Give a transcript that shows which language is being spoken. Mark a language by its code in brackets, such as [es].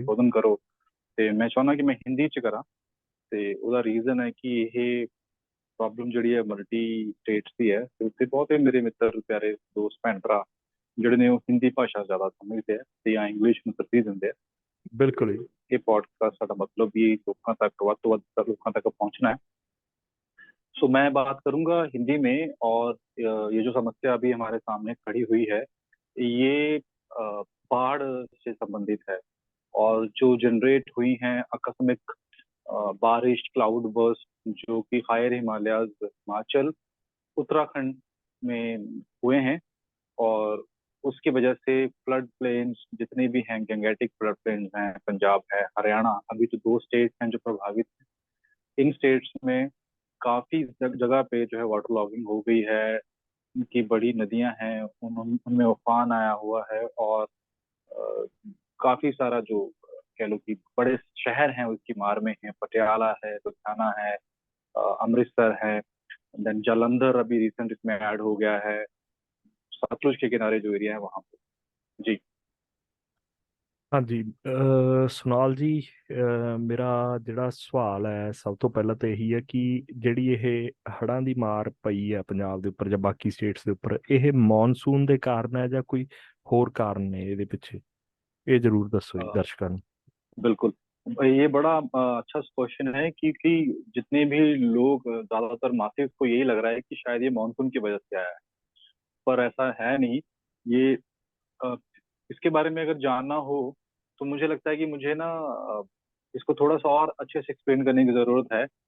[pa] ਸੰਬੋਧਨ ਕਰੋ ਤੇ ਮੈਂ ਚਾਹੁੰਦਾ ਕਿ ਮੈਂ ਹਿੰਦੀ 'ਚ ਕਰਾਂ। ਤੇ ਉਹਦਾ ਰੀਜ਼ਨ ਹੈ ਕਿ ਇਹ ਪ੍ਰੋਬਲਮ ਜਿਹੜੀ ਹੈ ਮਲਟੀ ਸਟੇਟਸ ਦੀ ਹੈ, ਤੇ ਉੱਥੇ ਬਹੁਤੇ ਮੇਰੇ ਮਿੱਤਰ ਪਿਆਰੇ ਦੋਸਤ ਭੈਣ ਭਰਾ ਜਿਹੜੇ ਨੇ ਉਹ ਹਿੰਦੀ ਭਾਸ਼ਾ ਜ਼ਿਆਦਾ ਸਮਝਦੇ ਆ ਤੇ ਜਾਂ ਇੰਗਲਿਸ਼ ਨੂੰ ਤਰਜੀਹ ਦਿੰਦੇ ਆ। [hi] ਬਿਲकुल जी। ये पॉडकास्ट का मतलब भी लोगों तक [pa] ਵੱਧ ਤੋਂ ਵੱਧ [hi] लोगों तक पहुंचना है। सो मैं बात करूंगा हिंदी में। और ये जो समस्या अभी हमारे सामने खड़ी हुई है, ये बाढ़ से संबंधित है। और जो जनरेट हुई हैं आकस्मिक बारिश, क्लाउड बर्स्ट, जो कि हायर हिमालयाज, हिमाचल, उत्तराखंड में हुए हैं। और उसकी वजह से फ्लड प्लेन्स जितने भी हैं, गंगेटिक फ्लड प्लेन्स हैं, पंजाब है, हरियाणा, अभी तो दो स्टेट हैं जो प्रभावित हैं। इन स्टेट्स में काफी जगह पे जो है वाटर लॉगिंग हो गई है। उनकी बड़ी नदियां हैं, उनमें उफान आया हुआ है। और अ, काफी सारा जो कह लो कि बड़े शहर हैं उसकी मार में है। पटियाला है, लुधियाना है, अमृतसर है, देन जालंधर अभी रिसेंट इसमें ऐड हो गया है, सतलुज के किनारे जो एरिया है वहां पे। जी। [pa] ਹਾਂਜੀ ਸੁਨਾਲ ਜੀ, ਮੇਰਾ ਜਿਹੜਾ ਸਵਾਲ ਹੈ ਸਭ ਤੋਂ ਪਹਿਲਾਂ ਤਾਂ ਇਹੀ ਹੈ ਕਿ ਜਿਹੜੀ ਇਹ ਹੜ੍ਹਾਂ ਦੀ ਮਾਰ ਪਈ ਹੈ ਪੰਜਾਬ ਦੇ ਉੱਪਰ ਜਾਂ ਬਾਕੀ ਸਟੇਟਸ ਦੇ ਉੱਪਰ, ਇਹ ਮੌਨਸੂਨ ਦੇ ਕਾਰਨ ਹੈ ਜਾਂ ਕੋਈ ਹੋਰ ਕਾਰਨ ਨੇ ਇਹਦੇ ਪਿੱਛੇ? ਇਹ ਜ਼ਰੂਰ ਦੱਸੋ ਜੀ अ, ਦਰਸ਼ਕਾਂ ਨੂੰ। [hi] बिल्कुल। ये बड़ा अच्छा क्वेश्चन है, क्योंकि जितने भी लोग ज्यादातर मासिव को यही लग रहा है कि शायद ये मानसून की वजह से आया है, पर ऐसा है नहीं। ये अ, इसके बारे में अगर जानना हो तो मुझे लगता है कि मुझे ना इसको थोड़ा सा और अच्छे से एक्सप्लेन करने की जरूरत है।